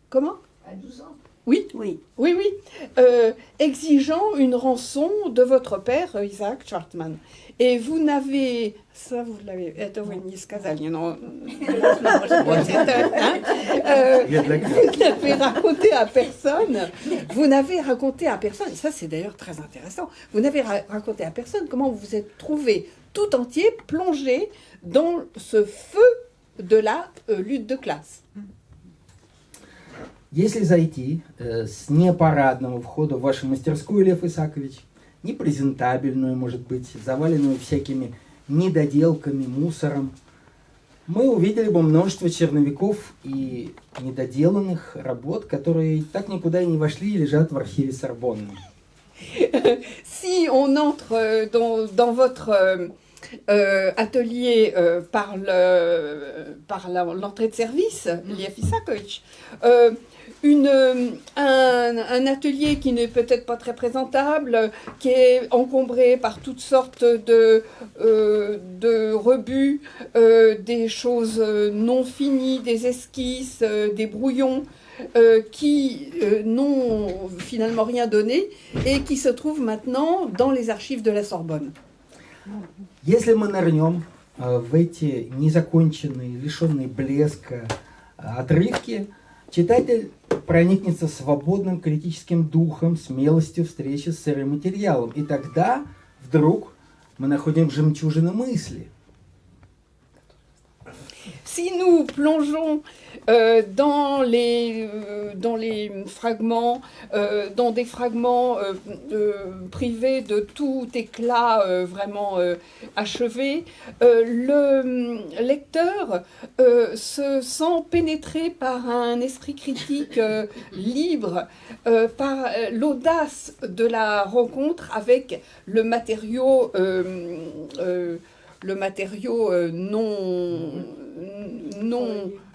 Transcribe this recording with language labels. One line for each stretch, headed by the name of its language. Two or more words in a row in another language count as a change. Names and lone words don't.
French: Comment? À 12 ans. Oui, Oui. oui, oui. Exigeant une rançon de votre père, Isaac Chartman. Et vous n'avez... Ça, vous l'avez...
Russian: Это вы не сказали, но...
French: Vous n'avez raconté à personne. Vous n'avez raconté à personne. Ça, c'est d'ailleurs très intéressant. Vous n'avez raconté à personne comment vous vous êtes trouvé tout entier plongé dans ce feu de la lutte de classe.
Russian: Если зайти с непарадного входа в вашу мастерскую, Лев Исаакович, непрезентабельную, может быть, заваленную всякими недоделками, мусором, мы увидели бы множество черновиков и недоделанных работ, которые так никуда и не вошли и лежат в архиве Сорбонны.
French: Si on entre dans votre atelier par l'entrée de service, Lev Isakovitch, un atelier qui n'est peut-être pas très présentable, qui est encombré par toutes sortes de rebuts, des choses non finies, des esquisses, des brouillons, qui n'ont finalement rien donné et qui se trouvent maintenant dans les archives de la Sorbonne.
Russian: Если мы нырнем в эти незаконченные, лишенные блеска отрывки, читатель проникнется свободным критическим духом, смелостью встречи с сырым материалом. И тогда вдруг мы находим жемчужины мысли.
French: Si nous plongeons dans les fragments, dans des fragments privés de tout éclat vraiment achevé, le lecteur se sent pénétré par un esprit critique libre, par l'audace de la rencontre avec le matériau non...